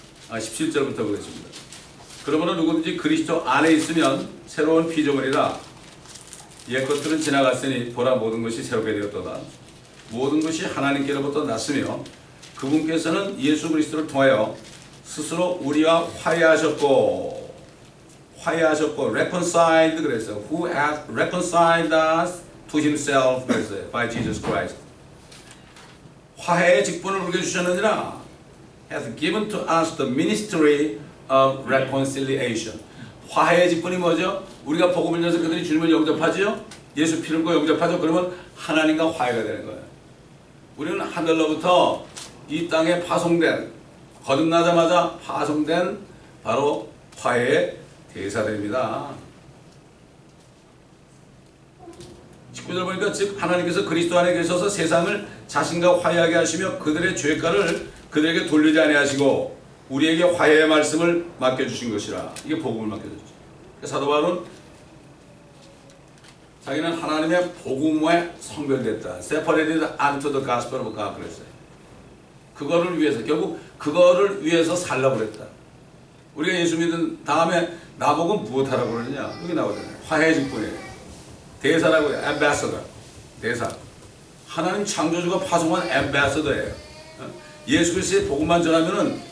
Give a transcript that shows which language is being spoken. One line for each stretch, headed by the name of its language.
Korean: 17절부터 보겠습니다. 그러므로 누구든지 그리스도 안에 있으면 새로운 피조물이라 옛 것들은 지나갔으니 보라 모든 것이 새롭게 되었도다. 모든 것이 하나님께로부터 났으며 그분께서는 예수 그리스도를 통하여 스스로 우리와 화해하셨고 reconciled 그랬어요.
English: Who has reconciled us to himself
Korean: 그랬어요.
English: By Jesus Christ.
Korean: 화해의 직분을 우리에게 주셨느니라.
English: Has given to us the ministry of reconciliation.
Korean: 화해의 직분이 뭐죠? 우리가 복음을 전해서 그들이 주님을 영접하죠? 예수 피를 고 영접하죠? 그러면 하나님과 화해가 되는 거예요. 우리는 하늘로부터 이 땅에 파송된, 거듭나자마자 파송된 바로 화해의 대사들입니다. 19절 보니까 즉 하나님께서 그리스도 안에 계셔서 세상을 자신과 화해하게 하시며 그들의 죄가를 그들에게 돌리지 아니하시고 우리에게 화해의 말씀을 맡겨주신 것이라. 이게 복음을 맡겨줬죠. 사도 바울은 자기는 하나님의 복음에 성별됐다.
English: Separated unto the gospel of God
Korean: 그랬어요. 그거를 위해서 결국 그거를 위해서 살라고 그랬다. 우리가 예수 믿은 다음에 나보고 무엇하라고 그러느냐? 여기 나오잖아요. 화해 직분이에요. 대사라고 해요. ambassador. 대사. 하나님 창조주가 파송한 ambassador예요. 예수 그리스도의 복음만 전하면은